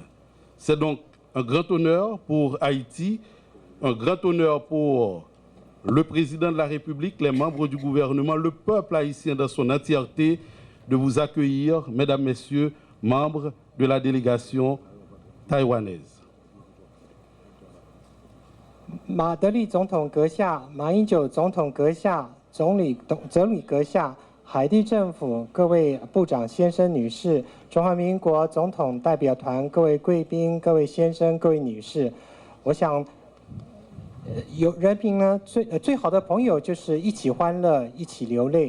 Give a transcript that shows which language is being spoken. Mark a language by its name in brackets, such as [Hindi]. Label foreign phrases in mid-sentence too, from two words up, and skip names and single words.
[French] C'est donc un grand honneur pour Haïti, un grand honneur pour le président de la République, les membres du gouvernement, le peuple haïtien dans son entièreté, de vous accueillir, mesdames, messieurs, membres de la délégation taïwanaise. [Chinese] 马德里总统阁下、马英九总统阁下、总理阁下、海地政府各位部长先生女士、中华民国总统代表团各位贵宾、各位先生、各位女士，我想，有人民呢最好的朋友就是一起欢乐，一起流泪。